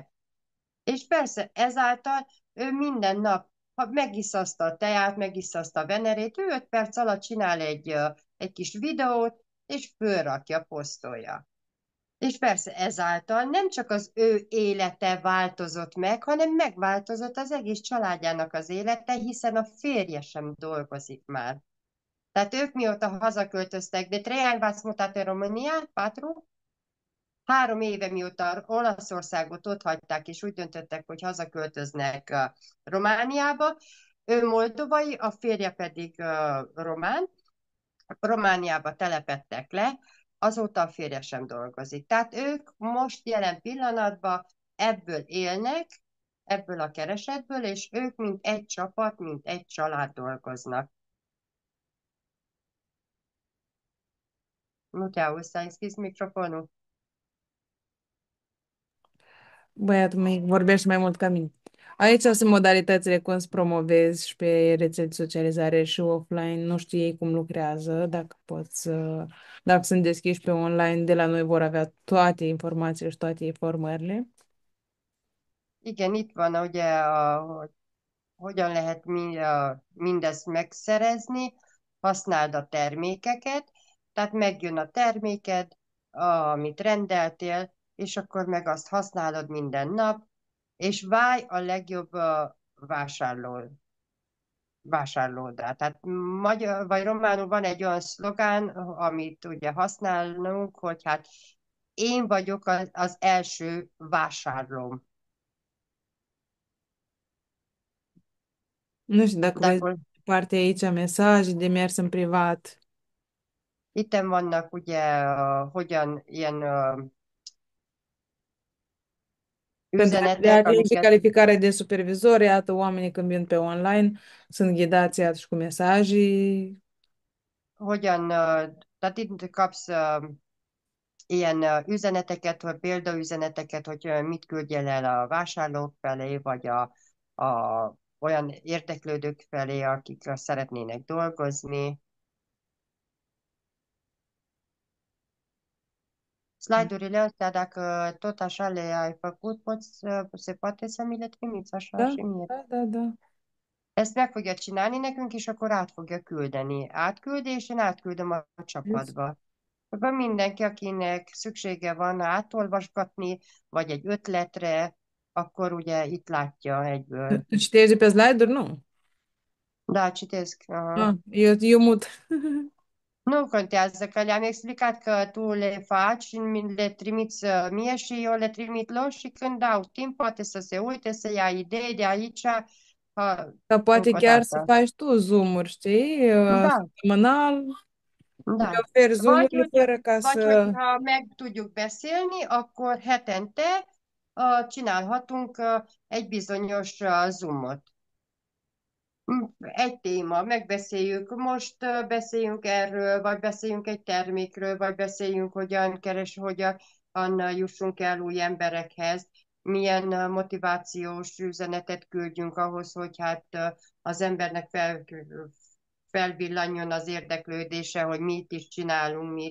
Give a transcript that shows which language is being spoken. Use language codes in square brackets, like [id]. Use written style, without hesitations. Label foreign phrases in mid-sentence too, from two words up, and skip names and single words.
[hu] És persze ezáltal ő minden nap, ha megisszaszta a teát, megisszaszta a venerét, ő 5 perc alatt csinál egy kis videót, és fölrakja, posztolja. És persze ezáltal nem csak az ő élete változott meg, hanem megváltozott az egész családjának az élete, hiszen a férje sem dolgozik már. Tehát ők mióta hazaköltöztek, [ro] de trei v-ați mutat în România, 4? [hu] 3 éve mióta Olaszországot ott hagyták, és úgy döntöttek, hogy hazaköltöznek Romániába. Ő moldovai, a férje pedig román. Romániába telepedtek le, azóta a férje sem dolgozik. Tehát ők most jelen pillanatban ebből élnek, ebből a keresetből, és ők mint egy csapat, mint egy család dolgoznak. [ro] Nu te auzi, s-a închis microfonul. Băiatul meu vorbește mai mult ca mine. Aici sunt modalitățile cum îți promovezi și pe rețele de socializare și offline. Nu știu ei cum lucrează, dacă sunt deschiși pe online, de la noi vor avea toate informațiile și toate informările. [hu] Igen, itt van ugye, hogy hogyan lehet mindezt megszerezni, használd a termékeket, tehát megjön a terméked, amit rendeltél, és akkor meg azt használod minden nap, és válj a legjobb vásárlódra. Tehát magyar vagy románul van egy olyan szlogán, amit ugye használunk, hogy hát én vagyok az első vásárlóm. [ro] Nu știu dacă vezi Dacă partea aici, mesaje de mers în privat. [hu] itten vannak ugye, hogyan ilyen [ro] Pentru [hu] üzenetek, [ro] a și [hu] amiket [ro] calificare de supervizor, iată, oamenii când vin pe online sunt ghidați iată și cu mesaje. [hu] hogyan, tehát itt kapsz ilyen üzeneteket, vagy példaüzeneteket, hogy mit küldjél el a vásárlók felé, vagy olyan érdeklődők felé, akik szeretnének dolgozni. [ro] Slide-urile astea, dacă tot așa le-ai făcut, se poate să mi le trimiți așa Da, și mie. da. [hu] Ezt meg fogja csinálni nekünk, és akkor át fogja küldeni. Átküldi, és én átküldöm a Yes. csapatba. Akkor mindenki, akinek szüksége van átolvasgatni, vagy egy ötletre, akkor ugye itt látja egyből. [ro] Tu citești de pe slide-uri? Nu. Da, citesc. Aha. Ah, eu mut. Nu contează că le-am explicat că tu le faci și le trimiți mie și eu le trimit lor și când au timp poate să se uite, să ia idei de aici, Dar poate încă o chiar să dată. faci tu zoom-uri, știi? Da, Săptămânal, le da. oferi [hu] Vagy, [ro] zoom-urile fără ca [hu] vagy [ro] să... [hu] hogyha meg tudjuk beszélni, akkor hetente csinálhatunk egy bizonyos Zoomot. Egy téma, megbeszéljük, most beszéljünk erről, vagy beszéljünk egy termékről, vagy beszéljünk, hogyan jussunk el új emberekhez, milyen motivációs üzenetet küldjünk ahhoz, hogy hát az embernek felvillanjon az érdeklődése, hogy mit is csinálunk mi.